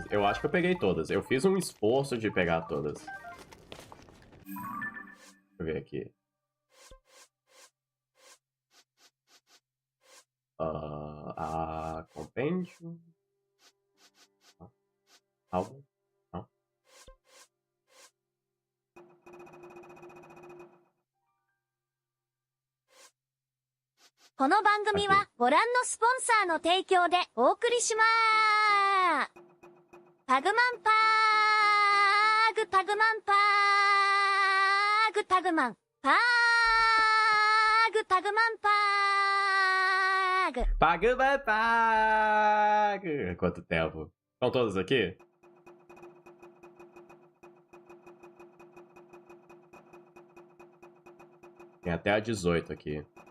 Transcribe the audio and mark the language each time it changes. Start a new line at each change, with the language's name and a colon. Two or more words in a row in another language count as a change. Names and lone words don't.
Portuguese: Eu acho que eu peguei todas. Eu fiz um esforço de pegar todas. Deixa eu ver aqui. Compêndio. Álbum. Não.
Japanese: この番組はご覧のスポンサーの提供でお送りしまーす。パグマンパーグパグマンパーグパグマンパーグパグマンパーグ Pagama paga!
Portuguese: Quanto tempo? Estão todos aqui? Tem até a 18 aqui.